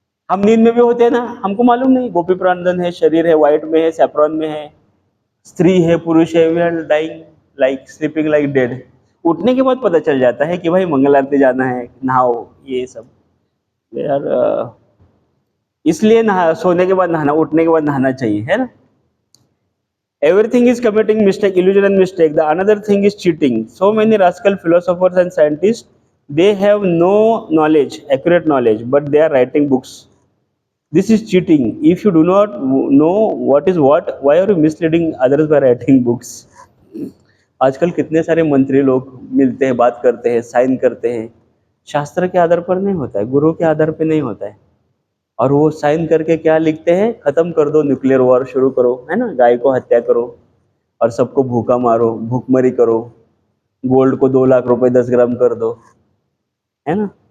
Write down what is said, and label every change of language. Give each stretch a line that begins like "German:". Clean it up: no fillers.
Hindi: हम नींद में भी होते हैं ना, हमको मालूम नहीं. गोपी प्राणधन है, शरीर है, व्हाइट में है, सैफ्रॉन में है, स्त्री है, पुरुष है.
English: We are dying like sleeping like dead.
Hindi: उठने के बाद पता चल जाता है कि भाई मंगल आरती जाना है, नहाओ, ये सब यार. इसलिए सोने के बाद नहाना, उठने के बाद नहाना चाहिए, है ना.
English: Everything is committing mistake, illusion and mistake. The another thing is cheating. So many rascal philosophers and scientists, they have no knowledge, accurate knowledge, but they are writing books. This is cheating. If you do not know what is what, why are you misleading others by writing books?
Hindi: आजकल कितने सारे मंत्री लोग मिलते हैं, बात करते हैं, साइन करते हैं. शास्त्र के आधार पर नहीं होता है, गुरु के आधार पर नहीं होता है. और वो साइन करके क्या लिखते हैं? खत्म कर दो, न्यूक्लियर वॉर शुरू करो, है ना, गाय को हत्या करो और सबको भूखा मारो, भूखमरी करो, गोल्ड को 2 लाख रुपए 10 ग्राम कर दो, है ना.